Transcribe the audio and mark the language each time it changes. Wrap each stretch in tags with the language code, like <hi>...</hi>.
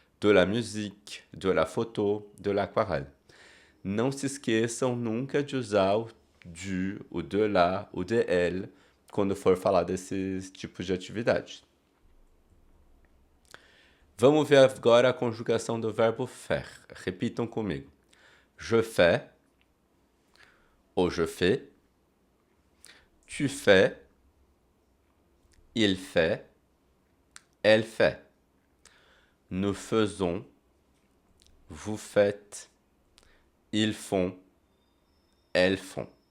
<fr>De la musique, de la photo, de l'aquarelle.</fr> <pt>Não se esqueçam nunca de usar o du, o de la, o de elle, quando for falar desses tipos de atividade. Vamos ver agora a conjugação do verbo faire. Repitam comigo.</pt> <fr>Je fais, ou je fais, tu fais, il fait, elle fait. Nous faisons, vous faites, ils font, elles font.</fr>